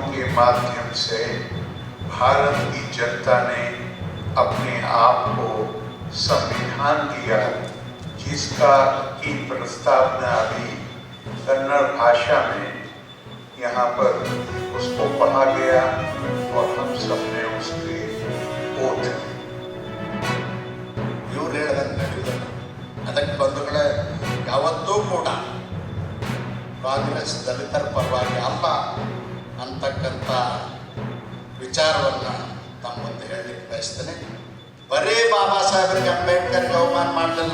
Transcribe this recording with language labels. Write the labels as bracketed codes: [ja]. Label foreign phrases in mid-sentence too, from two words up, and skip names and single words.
[hi] के माध्यम से भारत की जनता ने अपने आप को संविधान दिया, जिसका की प्रस्तावना अभी कन्नड़ भाषा में यहाँ पर उसको पढ़ा गया और हम सब ने उसके ओथ [kn] ಇವ್ರು ಹೇಳಿದಂಗೆ ನಡೆಯುವುದಿಲ್ಲ. ಅದಕ್ಕೆ ಬಂಧುಗಳೇ, ಯಾವತ್ತೂ ಕೂಡ ಕಾಂಗ್ರೆಸ್ ದಲಿತರ ಪರವಾಗಿ ಅಲ್ಲ ಅಂತಕ್ಕಂಥ ವಿಚಾರವನ್ನು ತಮ್ಮ ಮುಂದೆ ಹೇಳಲಿಕ್ಕೆ ಬಯಸ್ತೇನೆ. ಬರೀ ಬಾಬಾ ಸಾಹೇಬರಿಗೆ ಅಂಬೇಡ್ಕರ್ಗೆ ಅವಮಾನ ಮಾಡಲಿಲ್ಲ.